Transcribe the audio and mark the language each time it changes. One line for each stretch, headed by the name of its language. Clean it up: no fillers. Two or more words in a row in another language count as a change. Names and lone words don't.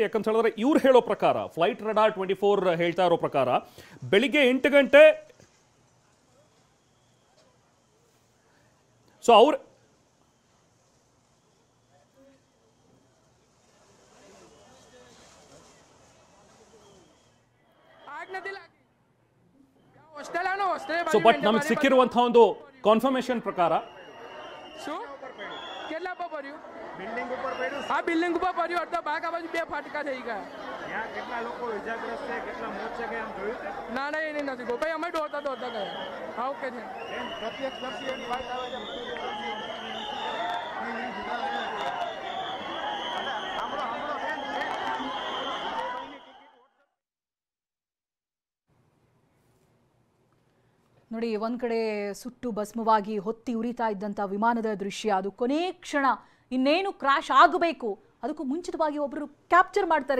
Kannada: ಯಾಕಂತ ಹೇಳಿದ್ರೆ ಇವ್ರು ಹೇಳೋ ಪ್ರಕಾರ, ಫ್ಲೈಟ್ ರಡಾರ್ 24 ಹೇಳ್ತಾ ಇರೋ ಪ್ರಕಾರ ಬೆಳಿಗ್ಗೆ 8 ಗಂಟೆ, ಸೊ ಅವ್ರು ಸೊ ಬಟ್ ನಮಗೆ ಸಿಕ್ಕಿರುವಂತಹ ಒಂದು ಕಾನ್ಫರ್ಮೇಶನ್ ಪ್ರಕಾರ
Gujarati: બિલ્ડિંગ ઉપર પડ્યું. આ બિલ્ડિંગ ઉપર પડ્યું. અડધા ભાગ આ બાજુ 2 ફાટકા થઈ ગયા. ત્યાં કેટલા લોકો ઇજાગ્રસ્ત છે, કેટલા મોત છે કે એમ જોયું છે? ના ના, એ નથી ગયો ભાઈ, અમે દોડતા દોડતા ગયા. હા, ઓકે છે. પ્રત્યક્ષદર્શીઓની વાત આવે છે.
Kannada: ನೋಡಿ, ಒಂದ್ ಕಡೆ ಸುಟ್ಟು ಭಸ್ಮವಾಗಿ ಹೊತ್ತಿ ಉರಿತಾ ಇದ್ದಂಥ ವಿಮಾನದ ದೃಶ್ಯ, ಅದು ಕೊನೆ ಕ್ಷಣ ಇನ್ನೇನು ಕ್ರಾಶ್ ಆಗಬೇಕು ಅದಕ್ಕೂ ಮುಂಚಿತವಾಗಿ ಒಬ್ಬರು ಕ್ಯಾಪ್ಚರ್ ಮಾಡ್ತಾರೆ.